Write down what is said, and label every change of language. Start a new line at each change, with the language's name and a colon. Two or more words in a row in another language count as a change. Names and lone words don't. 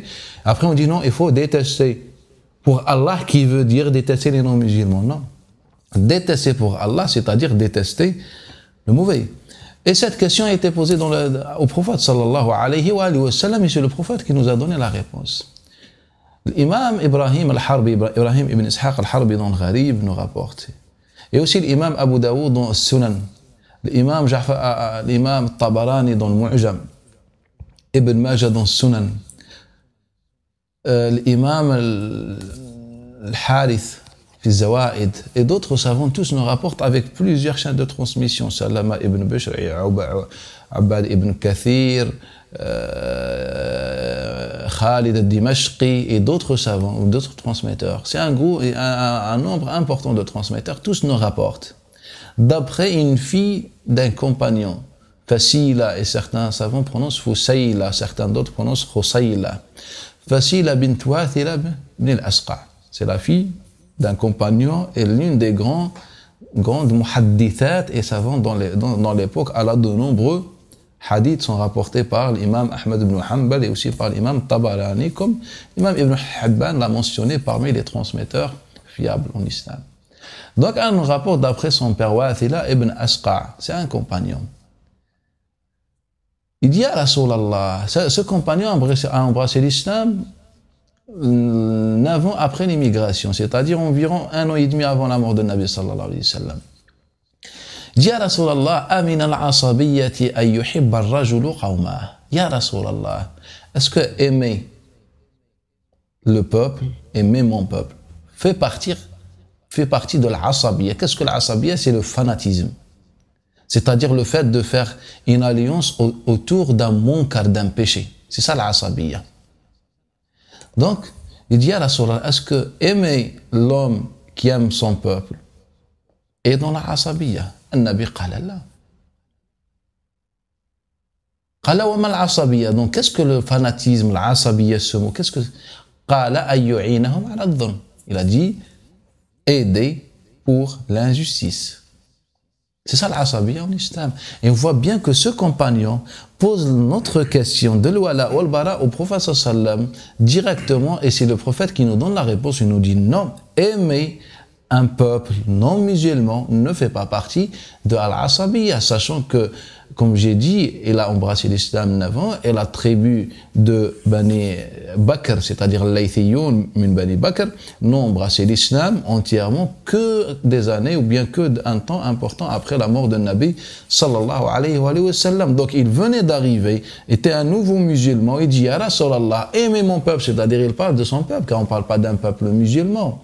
French: Après, on dit non, il faut détester pour Allah, qui veut dire détester les non-musulmans. Non. Détester pour Allah, c'est-à-dire détester le mauvais. Et cette question a été posée au prophète
Arabic: صلى الله عليه وسلم,
French: et c'est le prophète qui nous a donné la réponse. L'imam Ibrahim al-Harbi, Ibrahim ibn Ishaq al-Harbi dans le Gharib nous rapporte. Et aussi l'imam Abu Daoud dans le Sunan, l'imam Tabarani dans le Mu'jam, Ibn Majah dans le Sunan, l'imam al-Harith fi Zawaid, et d'autres savants, tous nous rapportent avec plusieurs chaînes de transmission. Salama ibn Bishr, Abbad ibn Kathir, Khalid al-Dimashqi et d'autres savants, ou d'autres transmetteurs. C'est un nombre important de transmetteurs, tous nous rapportent. D'après une fille d'un compagnon, Fasila, et certains savants prononcent Fusayla, certains d'autres prononcent Khusayla. Fasila bint Wathila ibn al-Asqa. C'est la fille d'un compagnon et l'une des grandes muhaddithat et savants dans l'époque. Elle a de nombreux hadiths sont rapportés par l'imam Ahmed ibn Hanbal et aussi par l'imam Tabarani, comme l'imam Ibn Hibban l'a mentionné parmi les transmetteurs fiables en islam. Donc elle nous rapporte d'après son père Wathila ibn Asqa, c'est un compagnon. Il dit à Rasulallah, ce compagnon a embrassé l'islam 9 ans après l'immigration, c'est-à-dire environ 1 an et demi avant la mort de Nabi
Arabic: صلى الله عليه وسلم. يا رسول الله، أمن العصبية أن يحب الرجل قومه. يا رسول الله,
French: est-ce que aimer le peuple, aimer mon peuple, fait partie de l'asabiyya? Qu'est-ce que l'asabiyya? C'est le fanatisme. C'est-à-dire le fait de faire une alliance autour d'un munkar, d'un péché. C'est ça l'asabiyya. Donc, il dit à Rasulallah, est-ce que aimer l'homme qui aime son peuple est dans l'asabiyya?
Arabic: النبي قال لا. قال وما العصبية.
French: Donc qu'est-ce que le fanatisme, l'asabiyya, ce mot, qu'est-ce que
Arabic: قال أن يعينهم على الظلم.
French: Il a dit aider pour l'injustice. C'est ça l'asabiyya en islam. Et on voit bien que ce compagnon pose notre question de l'wala ou al-bara au prophète sallam directement, et c'est le prophète qui nous donne la réponse. Il nous dit non, aimer un peuple non musulman ne fait pas partie de al-asabiyya, sachant que, comme j'ai dit, il a embrassé l'islam 9 ans, et la tribu de Bani Bakr, c'est-à-dire l'Aythiyoun min Bani Bakr, n'ont embrassé l'islam entièrement que des années, ou bien que un temps important après la mort de Nabi sallallahu alayhi wa sallam. Donc il venait d'arriver, était un nouveau musulman, il dit
Arabic: يا رسول الله,
French: aimez mon peuple, c'est-à-dire il parle de son peuple, car on ne parle pas d'un peuple musulman.